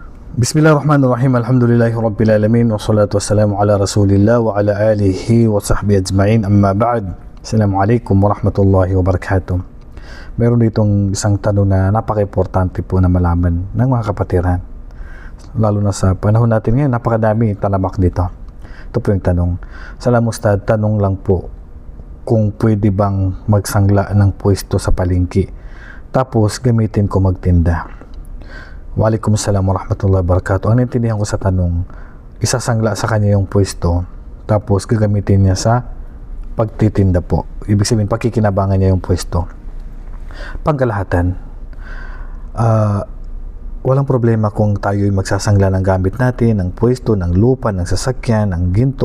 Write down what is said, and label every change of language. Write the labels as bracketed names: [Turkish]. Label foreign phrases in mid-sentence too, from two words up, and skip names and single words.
[Arabic] بسم الله الرحمن الرحيم. الحمد لله رب العالمين. والصلاة والسلام على رسول الله وعلى آله وصحبه أجمعين. أما بعد. السلام عليكم ورحمة الله وبركاته. [Filipino] Meron ditong isang tanong na napaka-importante po na malaman ng mga kapatiran. Lalo na sa panahon natin ngayon, napakadami talamak dito. Ito po yung tanong. Salam Ustad, tanong lang po kung pwede bang magsangla ng pwesto sa palengke tapos gamitin ko magtinda. [Arabic] وعليكم السلام ورحمة الله وبركاته. [Filipino] Ang naintindihan ko sa tanong, isasangla sa kanya yung pwesto tapos gagamitin niya sa pagtitinda po. Ibig sabihin, pakikinabangan niya yung pwesto. Pangkalahatan, walang problema kung tayo'y magsasangla ng gamit natin, ng pwesto, ng lupa, ng sasakyan, ng ginto.